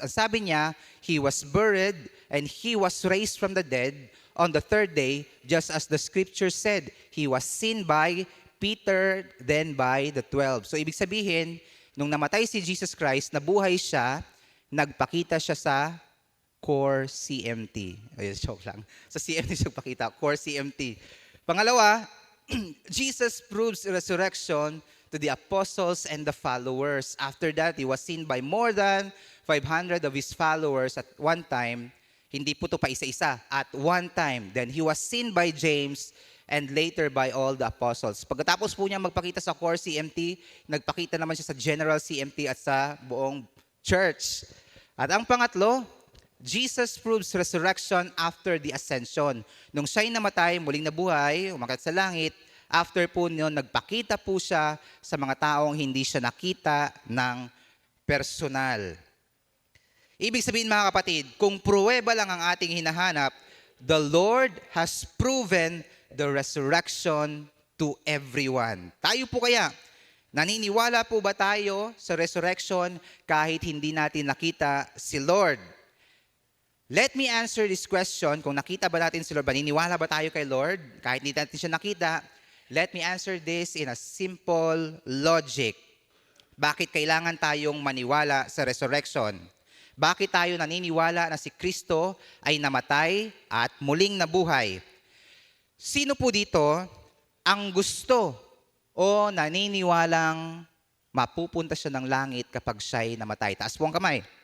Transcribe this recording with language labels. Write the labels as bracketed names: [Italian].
[Filipino] Ang sabi niya, [English] He was buried and He was raised from the dead on the third day, just as the scripture said. He was seen by Peter, then by the 12. [Filipino] So ibig sabihin, nung namatay si Jesus Christ, nabuhay siya, nagpakita siya sa Core CMT. Ayun, joke lang. Sa CMT siya nagpakita, Core CMT. Pangalawa, [English] Jesus proves resurrection to the apostles and the followers. After that, He was seen by more than 500 of His followers at one time. [Filipino] Hindi po ito pa isa-isa. [English] At one time. Then He was seen by James and later by all the apostles. [Filipino] Pagkatapos po niya magpakita sa Core CMT, nagpakita naman siya sa General CMT at sa buong church. At ang pangatlo, [English] Jesus proves resurrection after the ascension. [Filipino] Nung siya'y namatay, muling nabuhay, umakyat sa langit, after po noon, nagpakita po siya sa mga taong hindi siya nakita ng personal. Ibig sabihin, mga kapatid, kung pruweba lang ang ating hinahanap, [English] the Lord has proven the resurrection to everyone. [Filipino] Tayo po kaya, naniniwala po ba tayo sa resurrection kahit hindi natin nakita si Lord? [English] Let me answer this question. [Filipino] Kung nakita ba natin si Lord, naniniwala ba tayo kay Lord kahit hindi natin siya nakita? [English] Let me answer this in a simple logic. [Filipino] Bakit kailangan tayong maniwala sa resurrection? Bakit tayo naniniwala na si Kristo ay namatay at muling nabuhay? Sino po dito ang gusto o naniniwalang mapupunta siya ng langit kapag siya'y namatay? Taas po ang kamay.